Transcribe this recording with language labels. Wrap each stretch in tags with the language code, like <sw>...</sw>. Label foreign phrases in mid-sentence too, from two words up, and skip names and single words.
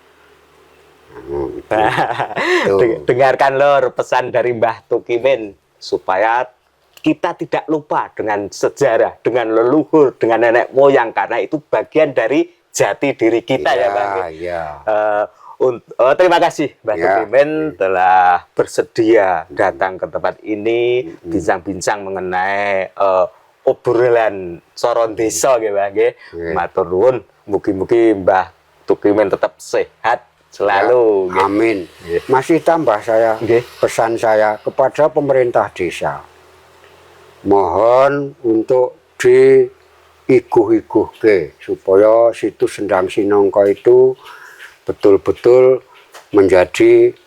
<id>Dengarkan lor pesan dari Mbah Tukimin supaya kita tidak lupa dengan sejarah, dengan leluhur, dengan nenek moyang, karena itu bagian dari jati diri kita ya Bang. Ya. Terima kasih Mbah Tukimin telah bersedia datang ke tempat ini, bincang-bincang mengenai obrolan soron desa nggih Bang nggih.</id> <jv>Matur nuwun, mugi-mugi Mbah Tukimin</jv> <id>tetap sehat selalu. Ya, amin. Masih tambah saya pesan saya kepada pemerintah desa. Mohon untuk diiguh-iguhke supaya situs Sendang Sinongko itu betul-betul</id>